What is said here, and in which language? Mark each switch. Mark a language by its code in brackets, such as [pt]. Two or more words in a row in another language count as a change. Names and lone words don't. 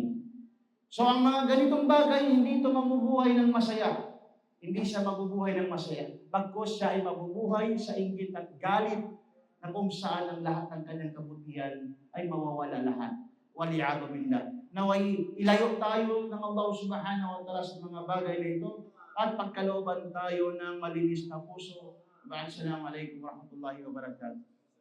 [tl] So ang mga ganitong bagay, hindi ito mamubuhay ng masaya. Hindi siya mabubuhay ng masaya. Bagkus siya ay mabubuhay sa inggit at galit na kung saan ang lahat ng kanyang kabutihan ay mawawala lahat. [ar] والعياذ بالله. [tl] Naway ilayo tayo ng Allah [ar] سبحانه وتعالى [tl] sa mga bagay na ito at pagkalooban tayo ng malinis na puso. [ar] السلام عليكم ورحمة الله وبركاته.